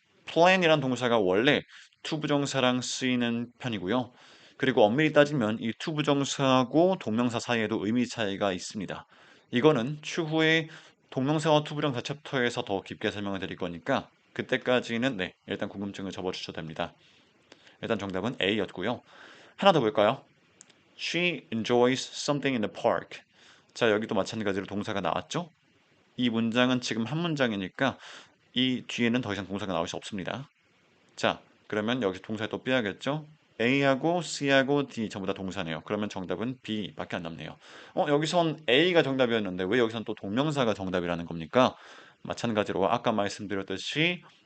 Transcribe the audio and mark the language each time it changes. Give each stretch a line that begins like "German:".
Korean: plan이란 동사가 원래 투부정사랑 쓰이는 편이고요. 그리고 엄밀히 따지면 이 투부정사하고 동명사 사이에도 의미 차이가 있습니다. 이거는 추후에 동명사와 투부정사 챕터에서 더 깊게 설명을 드릴 거니까 그때까지는 네, 일단 궁금증을 접어주셔도 됩니다. 일단 정답은 A였고요. 하나 더 볼까요?
English: She enjoys something in the park.
Korean: 자, 여기도 마찬가지로 동사가 나왔죠? 이 문장은 지금 한 문장이니까 이 뒤에는 더 이상 동사가 나올 수 없습니다. 자, 그러면 여기서 동사에 또 빼야겠죠? A하고 C하고 D 전부 다 동사네요. 그러면 정답은 B밖에 안 남네요. 여기선 A가 정답이었는데 왜 여기선 또 동명사가 정답이라는 겁니까? 마찬가지로 아까 말씀드렸듯이